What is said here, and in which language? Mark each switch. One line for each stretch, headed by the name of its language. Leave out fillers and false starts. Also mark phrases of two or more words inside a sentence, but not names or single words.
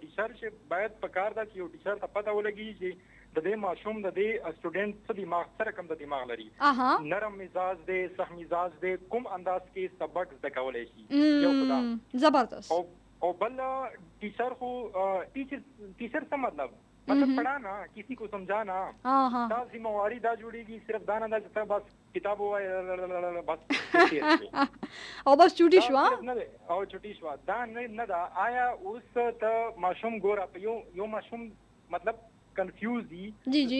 Pashto: ټیچر چې باید په کار ده چې یو ټیچر ته پته ولګي چې د دې ماشوم د دې سټوډنټ څه دماغ سره کم د دماغ لري، نرم مزاج دی، سخت مزاج دی، کوم انداز کې سبق زده کولی شي. یو خدا زبردست. او بل ټیچر خو ټیچر څه مطلب
Urdu: پڑھانا، کسی کو سمجھانا.
Pashto: دا ذمہواری دا جوړیږي صرف دا نه ده چې ته بس کتاب ووایې بس او بس چوټي شوه او چوټي شوه. دا نه ده. آیا اوس ته ماشوم ګوره په یو ماشوم مطلب کنفیوز دي، جی جی،